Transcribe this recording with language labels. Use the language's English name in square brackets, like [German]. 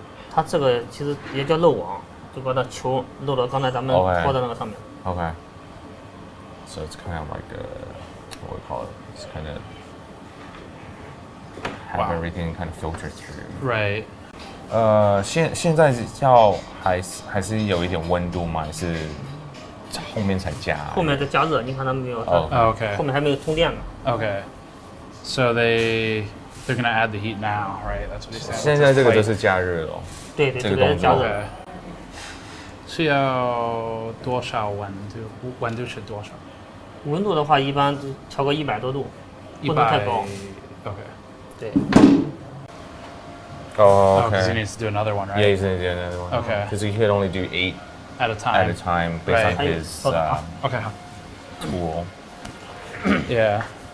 [Chinese] 它这个其实也叫漏网，就把那球漏到刚才咱们拖的那个上面。 [English] Okay. So it's kind of like what we call it. It's kind of have everything kind of filtered through. Right. [Chinese] 现在还是有一点温度吗？还是后面才加？后面再加热，你看它没有？ [English] Okay. [Chinese] 后面还没有通电呢。 [English] Okay. So they're gonna add the heat now, right? That's what he said. [Chinese] 现在这个就是加热了。对，这个加热。是要多少温度？温度是多少？温度的话，一般调个100多度，不能太高。 [English] Okay. [Chinese] 对。 [English] Oh, okay. Because he needs to do another one, right? Yeah, he's gonna do another one. Okay. Because he could only do 8 at a time based on his okay. tool. Yeah.